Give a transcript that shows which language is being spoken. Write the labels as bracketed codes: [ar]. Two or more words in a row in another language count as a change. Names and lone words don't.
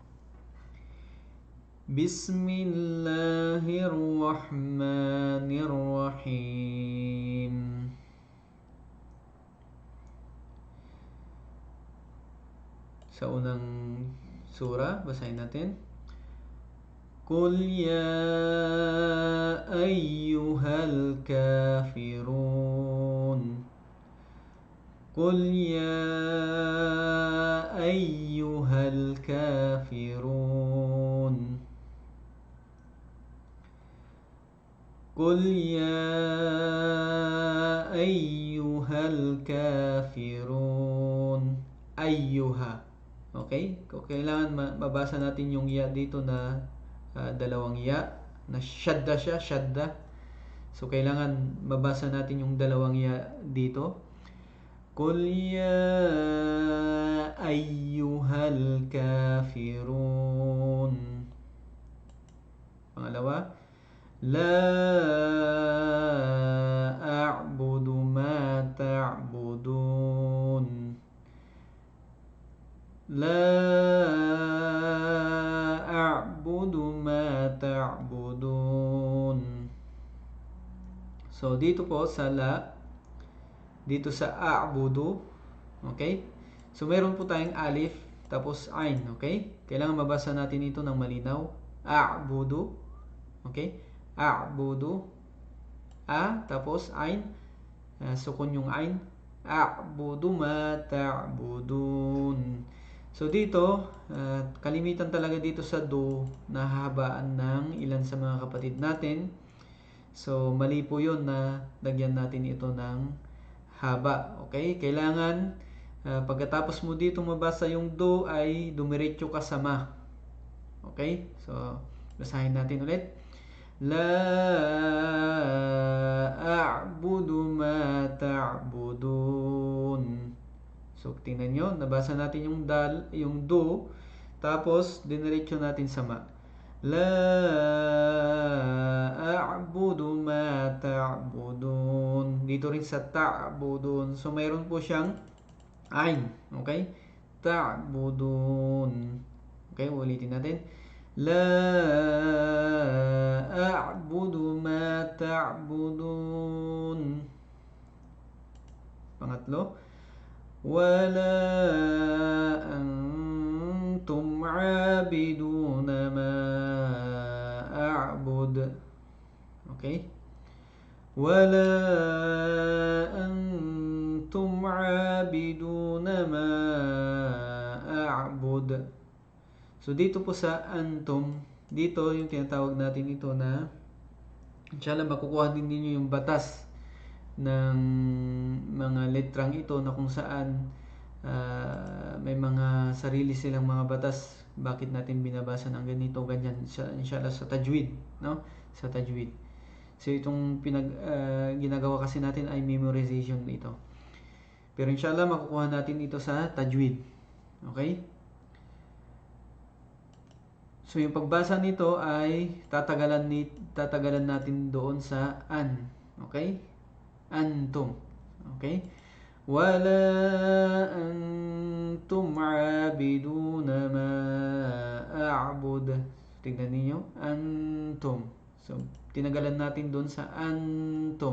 [ar] Bismillahirrahmanirrahim. [tl] Sa unang sura, basahin natin. [ar] قل يا أيها الكافرون. قل يا أيها الكافرون. قل يا أيها الكافرون. Ayyuha. [tl] Okay? Kailangan mabasa natin yung ya dito na dalawang ya. Na shadda siya, shadda. So, kailangan mabasa natin yung dalawang ya dito. [ar] قل يا أيها الكافرون. Pangalawa. لا أعبد ما تعبدون. لا أعبد ما تعبدون. [tl] So dito po sa la, dito sa a'budu, okay? So meron po tayong alif tapos ain, okay? Kailangan mabasa natin ito ng malinaw. [ar] A'budu, okay? [tl] A'budu, tapos ain, sukun yung ain. [ar] أعبد ما تعبدون. [tl] So dito, kalimitan talaga dito sa do, nahahabaan ng ilan sa mga kapatid natin. So mali po yun na lagyan natin ito ng haba. Okay? Kailangan pagkatapos mo dito mabasa yung do ay dumiretso ka sa ma. Okay? So basahin natin ulit. [ar] لا أعبد ما تعبدون. [tl] So, tingnan nyo, nabasa natin yung dal, yung do, tapos diniretso natin sa ma. [ar] لا أعبد ما تعبدون. [tl] Dito rin sa ta'budun. So, mayroon po siyang ain. Okay? Ta'budun. Okay, ulitin natin. [ar] لا أعبد ما تعبدون. [tl] Pangatlo. [ar] ولا أنتم عابدون ما أعبد. [tl] Okay? [ar] ولا أنتم عابدون ما أعبد. [tl] So dito po sa antum, dito yung tinatawag natin ito na inshallah makukuha din ninyo yung batas ng mga letrang ito na kung saan may mga sarili silang mga batas bakit natin binabasa ng ganito ganyan inshallah sa tajwid, no? Sa tajwid. So itong ginagawa kasi natin ay memorization dito. Pero inshallah makukuha natin ito sa tajwid. Okay? So yung pagbasa nito ay tatagalan natin doon sa an. Okay? Antum. Okay? [ar] ولا أنتم عابدون ما أعبد. [tl] Tingnan niyo, antum. So tinagalan natin doon sa antum.